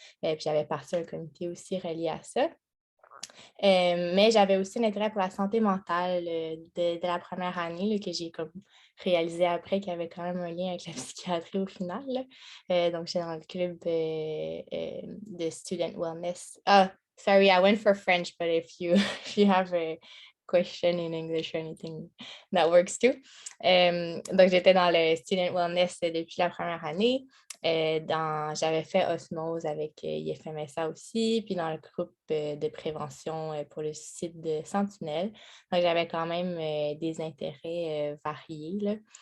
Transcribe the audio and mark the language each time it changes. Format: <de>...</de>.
<fr>Puis j'avais parti un comité aussi relié à ça. Mais j'avais aussi un intérêt pour la santé mentale de la première année là, que j'ai comme réalisé après qu'il y avait quand même un lien avec la psychiatrie au final. Donc, j'étais dans le club de Student Wellness.</fr> <en>Sorry, I went for French, but if you have a question in English or anything, that works too.</en> <fr>Donc, j'étais dans le Student Wellness depuis la première année. J'avais fait osmose avec IFMSA aussi, puis dans le groupe de prévention pour le site de Sentinelle. Donc, j'avais quand même des intérêts variés. Là.</fr>